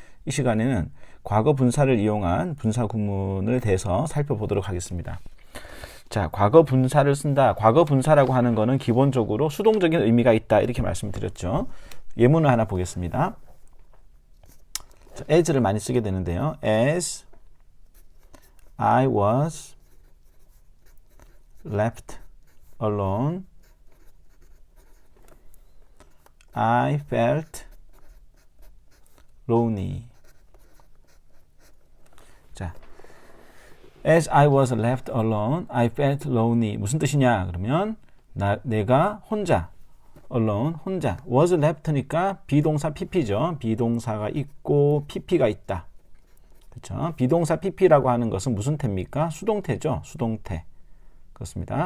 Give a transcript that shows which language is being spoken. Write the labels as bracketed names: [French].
[Korean] 이 시간에는 과거 분사를 이용한 분사구문에 대해서 살펴보도록 하겠습니다. 자, 과거 분사를 쓴다. 과거 분사라고 하는 것은 기본적으로 수동적인 의미가 있다. 이렇게 말씀드렸죠. 예문을 하나 보겠습니다. 자, as를 많이 쓰게 되는데요. [English] As I was left alone, I felt lonely. 자, as I was left alone, I felt lonely. [Korean] 무슨 뜻이냐? 그러면 내가 혼자, alone, 혼자. [English] was left [Korean] 니까 비동사 pp죠. 비동사가 있고 pp가 있다. 그렇죠? 비동사 pp라고 하는 것은 무슨 태입니까? 수동태죠. 수동태. 그렇습니다.